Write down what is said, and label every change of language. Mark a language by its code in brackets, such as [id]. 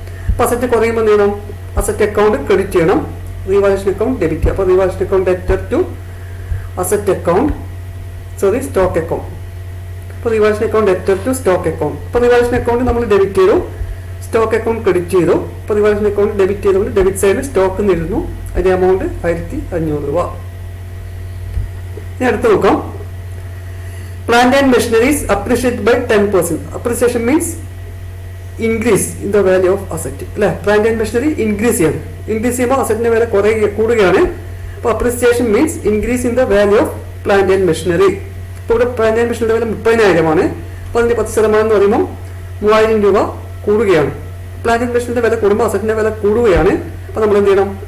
[ml] അപ്പോൾ അസറ്റ് കുറയുമ്പോൾ എന്ത് ചെയ്യണം? അസറ്റ് അക്കൗണ്ട് ക്രെഡിറ്റ് ചെയ്യണം, റിവാലുവേഷൻ അക്കൗണ്ട് ഡെബിറ്റ് ചെയ്യുക. അപ്പോൾ revaluation account debtor to asset account stock account. അപ്പോൾ revaluation account debtor to stock account. അപ്പോൾ റിവാലുവേഷൻ അക്കൗണ്ട് നമ്മൾ ഡെബിറ്റ് ചെയ്തു, സ്റ്റോക്ക് അക്കൗണ്ട് ക്രെഡിറ്റ് ചെയ്തു. അപ്പോൾ റിവാലുവേഷൻ അക്കൗണ്ട് ഡെബിറ്റ് ചെയ്തുകൊണ്ട് ഡെബിറ്റ് സൈഡിൽ സ്റ്റോക്ക് നിരുന്നു, അതിന്റെ എമൗണ്ട് 1,500 രൂപ. ഇനി അടുത്ത് നോക്കാം. [en] Plant and machineries appreciated by 10%. Appreciation means increase in the value of asset. [ml] അല്ലേ? [en] Plant and machinery increase [ml] ചെയ്യണം. ഇൻക്രീസ് ചെയ്യുമ്പോൾ അസറ്റിന്റെ വില കൂടുകയാണ്. അപ്പോൾ [en] Appreciation means increase in the value of plant and machinery. [ml] ഇപ്പോൾ ഇവിടെ പ്ലാന്റ് ആൻഡ് മെഷീനറിയുടെ വില 30,000 ആണ്. അപ്പോൾ അതിന്റെ 10% എന്ന് പറയുമ്പോൾ 3,000 രൂപ കൂടുകയാണ്. പ്ലാന്റ് ആൻഡ് മെഷീനറിയുടെ വില കൂടുമ്പോൾ അസറ്റിന്റെ വില കൂടുകയാണ്. അപ്പോൾ നമ്മൾ എന്ത് ചെയ്യണം?